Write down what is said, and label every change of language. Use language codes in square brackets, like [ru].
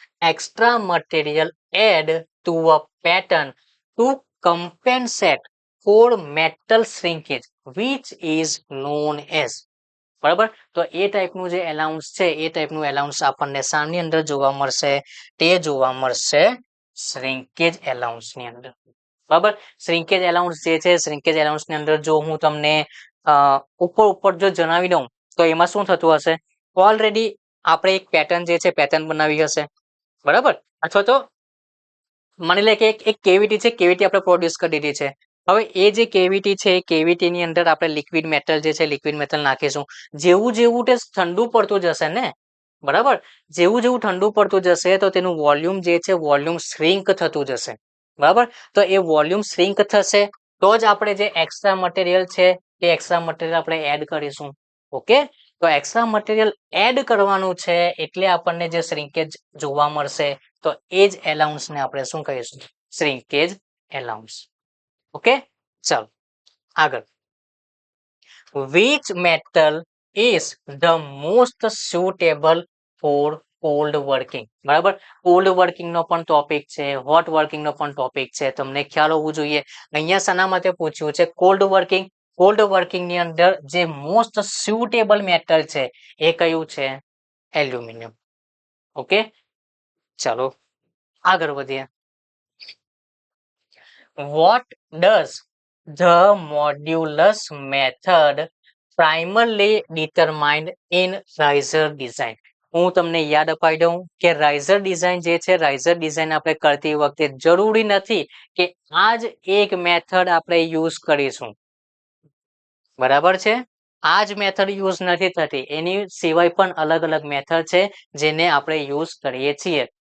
[en] Extra material add to a pattern to compensate for metal shrinkage which is known as. [gu] બરાબર, તો એ ટાઈપનું જે allowance છે એ ટાઈપનું એલાઉન્સ આપણને શાની અંદર જોવા મળશે, તે જોવા મળશે શ્રિંકેજ એલાઉન્સની અંદર. બરાબર, શ્રિંકેજ એલાઉન્સ જે છે શ્રિંકેજ એલાઉન્સની અંદર જો હું તમને ઉપર જો જણાવી દઉં તો એમાં શું થતું હશે, ઓલરેડી આપણે એક પેટર્ન જે છે પેટર્ન બનાવી હશે. બરાબર, અથવા તો માની લે કે એક કેવિટી છે, કેવિટી આપણે પ્રોડ્યુસ કરી દીધી છે. હવે એ જે કેવિટી છે એ કેવિટીની અંદર આપણે લિક્વિડ મેટલ જે છે લિક્વિડ મેટલ નાખીશું. જેવું જેવું તે ઠંડુ પડતું જશે ને, બરાબર, જેવું જેવું ઠંડુ પડતું જશે તો તેનું વોલ્યુમ જે છે વોલ્યુમ શ્રિંક થતું જશે. બરાબર, તો એ વોલ્યુમ શ્રિંક થશે તો જ આપણે જે એક્સ્ટ્રા મટીરિયલ છે તે એક્સ્ટ્રા મટીરિયલ આપણે એડ કરીશું. ઓકે, તો એક્સ્ટ્રા મટીરિયલ એડ કરવાનું છે એટલે આપણને જે શ્રિંકેજ જોવા મળશે તો એ જ એલાઉન્સને આપણે શું કહીશું, શ્રિંકેજ એલાઉન્સ. ઓકે, ચાલો આગળ. [en] Which metal is the most suitable for cold working? [gu] બરાબર, કોલ્ડ વર્કિંગ નો પણ ટોપિક છે, હોટ વર્કિંગ નો પણ ટોપિક છે. તમને ખ્યાલ હોવું જોઈએ અહીંયા શાના માટે પૂછ્યું છે, કોલ્ડ વર્કિંગ. કોલ્ડ વર્કિંગ ની અંદર જે મોસ્ટ સુટેબલ મેટલ છે એ કયું છે, એલ્યુમિનિયમ. ઓકે, ચાલો આગળ વધીએ. [en] What does the modulus method primarily determined in riser design? [gu] હું તમને યાદ અપાઈ દઉં કે રાઇઝર ડિઝાઇન જે છે રાઇઝર ડિઝાઇન આપણે કરતી વખતે જરૂરી નથી કે આ જ એક મેથડ આપણે યુઝ કરીશું. બરાબર છે, આ જ મેથડ યુઝ નથી થતી, એની સિવાય પણ અલગ અલગ મેથડ છે જેને આપણે યુઝ કરીએ છીએ.